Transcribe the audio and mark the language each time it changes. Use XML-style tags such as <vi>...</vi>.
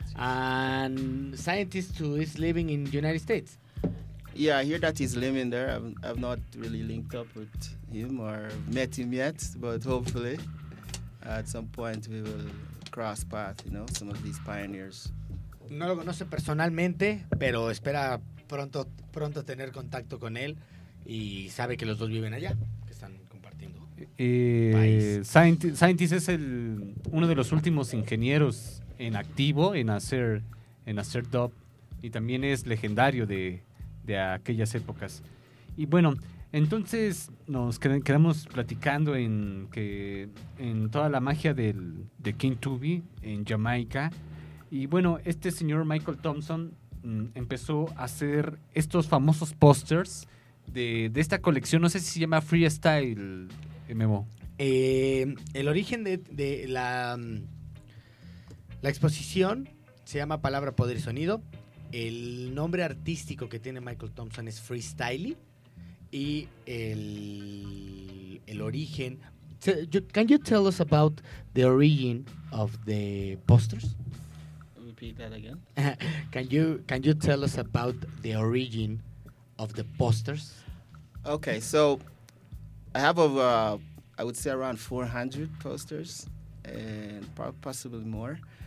<en>And scientist who is living in United States. Yeah, I hear that he's living there. I've not really linked up with him or met him yet, but hopefully at some point we will cross paths, you know, some of these pioneers.</en> <es>No lo conoce personalmente, pero espera pronto tener contacto con él y sabe que los dos viven allá, que están compartiendo. Scientist es uno de los últimos ingenieros en activo en hacer dub y también es legendario de, de aquellas épocas. Y bueno, entonces nos quedamos platicando en que en toda la magia del de King Tubby en Jamaica. Y bueno, este señor Michael Thompson empezó a hacer estos famosos posters de esta colección. No sé si se llama Freestyle, Memo. El origen de la, la exposición se llama Palabra, Poder y Sonido. El nombre artístico que tiene Michael Thompson es Freestyle. Y el origen...</es> <en>Can you tell us about the origin of the posters? Repeat that again. Can you tell us about the origin of the posters? Okay, so I have over, I would say around 400 posters and possibly more.</en>